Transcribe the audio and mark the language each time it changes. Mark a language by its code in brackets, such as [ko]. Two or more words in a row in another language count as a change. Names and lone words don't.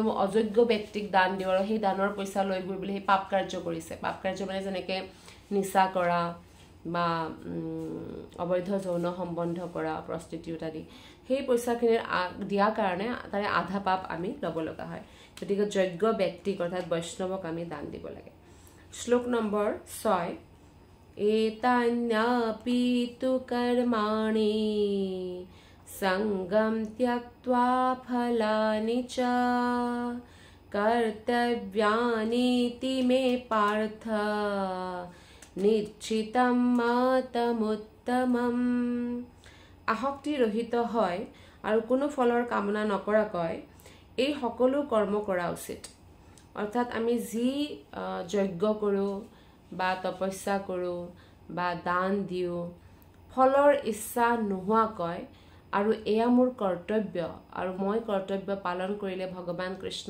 [as] অযোগ্য ব্যক্তিক দান দিওঁ আৰু সেই দানৰ পইচা লৈ গৈ বুলি সেই পাপ কাৰ্য কৰিছে পাপ কাৰ্য মানে যেনেকৈ নিচা কৰা বা অবৈধ যৌন সম্বন্ধ কৰা প্ৰস্টিটিউট আদি সেই পইচাখিনিৰ দিয়াৰ কাৰণে তাৰে আধা পাপ আমি ল'ব লগা হয় গতিকে যোগ্য ব্যক্তিক অৰ্থাৎ বৈষ্ণৱক আমি দান দিব লাগে শ্লোক নম্বৰ 6 [sa] एतान्यापि तु कर्माणि संगम त्यक्त्वा फलानि च कर्तव्यानीति मे पार्थ निश्चितं मतमुत्तमम् [as] আসক্তি ৰহিত হয় আৰু কোনো ফলৰ কামনা নকৰাকৈ এই সকলো কৰ্ম কৰা উচিত অৰ্থাৎ আমি যি যজ্ঞ কৰোঁ বা তপস্যা কৰোঁ বা দান দিওঁ ফলৰ ইচ্ছা নোহোৱাকৈ আৰু এয়া মোৰ কৰ্তব্য আৰু মই কৰ্তব্য পালন কৰিলে ভগৱান কৃষ্ণ